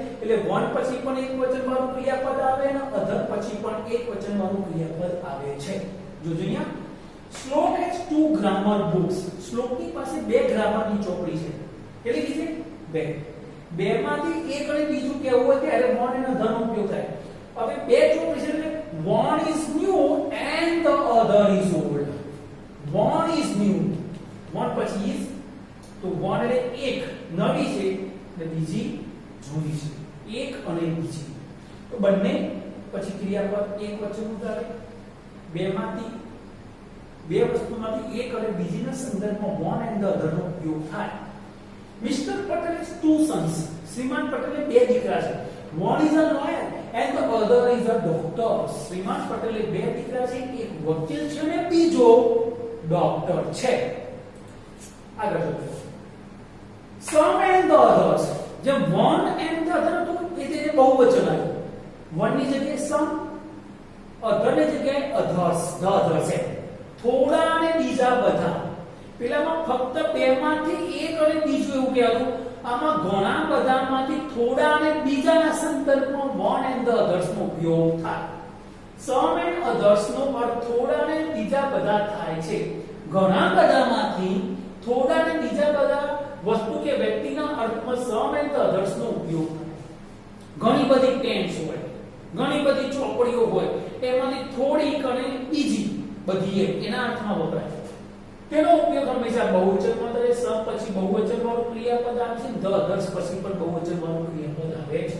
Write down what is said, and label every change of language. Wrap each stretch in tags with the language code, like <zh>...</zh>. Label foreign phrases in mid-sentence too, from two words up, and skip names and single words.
<gu>એટલે વન પછી પણ એક વચન વાળું ક્રિયાપદ આવે અને અધર પછી પણ એક વચન વાળું ક્રિયાપદ આવે છે. જોજો અહીંયા</gu> <en>Shlok has two grammar books.</en> <gu>શ્લોકની પાસે બે ગ્રામરની ચોપડી છે. કેટલી કીધી? બે. બેમાંથી એક અને બીજું કેવું હોય ત્યારે</gu> <en>one and other</en> <gu>નો ઉપયોગ થાય. હવે બે ચોપડી છે એટલે</gu> <en>one is new and the other is old. One is new. One</en> <gu>પછી is તો one એટલે એક નવી છે અને બીજી જૂની છે. એક અને બીજી તો બંને પછી ક્રિયાપદ એક વચન ઉદાહરે. બેમાંથી બે વસ્તુમાંથી એક અને બીજીના સંદર્ભમાં</gu> <en>one and the other</en> <gu>નો ઉપયોગ થાય.</gu> <en>મિસ્ટર પટેલ has two sons.</en> <gu>શ્રીમાન પટેલે બે દીકરા છે.</gu> <en>One is a lawyer and the other is a doctor.</en> <gu>શ્રીમાન પટેલે બે દીકરા છે, એક વકીલ છે અને બીજો ડોક્ટર છે. આગળ જોઈએ.</gu> <en>Some and the others.</en> <gu>જેમ</gu> <en>one and the other</en> <gu>તો એ તેને બહુવચન આવ્યું. one ની જગ્યાએ some, other ની જગ્યાએ others,</gu> <en>the others</en> <gu>છે. થોડા અને બીજા બધા. પેલામાં ફક્ત બેમાંથી એક અને બીજું એવું કહેવાતું. આમાં ઘણા બધામાંથી થોડા અને બીજાના સંદર્ભમાં</gu> <en>one and the others</en> <gu>નો ઉપયોગ થાય.</gu> <en>some and others</en> <gu>નો અર્થ થોડા અને બીજા બધા થાય છે. ઘણા બધામાંથી થોડા અને બીજા બધા વસ્તુ કે વ્યક્તિના અર્થમાં</gu> <en>some and the others</en> <gu>નો ઉપયોગ થાય. ઘણી બધી પેન્સ હોય, ઘણી બધી ચોપડીઓ હોય, એમાંથી થોડીક અને બીજી બધી એના અર્થમાં વપરાય. તેનો ઉપયોગ હંમેશા બહુવચનમાં થાય. સમ પછી બહુવચન વાળું ક્રિયાપદ આવે છે,</gu> <en>the others</en> <gu>પછી પણ બહુવચન વાળું ક્રિયાપદ આવે છે.</gu>